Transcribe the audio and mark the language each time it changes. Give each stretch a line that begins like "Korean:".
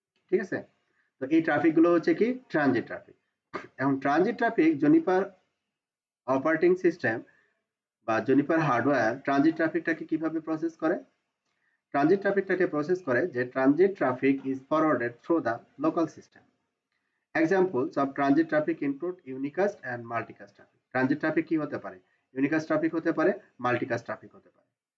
Bangla: ঠিক আছে, তো এই ট্রাফিক গুলো হচ্ছে কি ট্রানজিট ট্রাফিক। এখন transit traffic Juniper operating system বা জুনিপার হার্ডওয়্যার ট্রানজিট ট্রাফিকটাকে কিভাবে প্রসেস করে? ট্রানজিট ট্রাফিকটাকে প্রসেস করে যে
English: Transit traffic is forwarded through the local system. Examples of transit traffic include unicast and multicast traffic.
Bangla: Transit traffic কি হতে পারে? Unicast traffic হতে পারে, multicast traffic হতে পারে।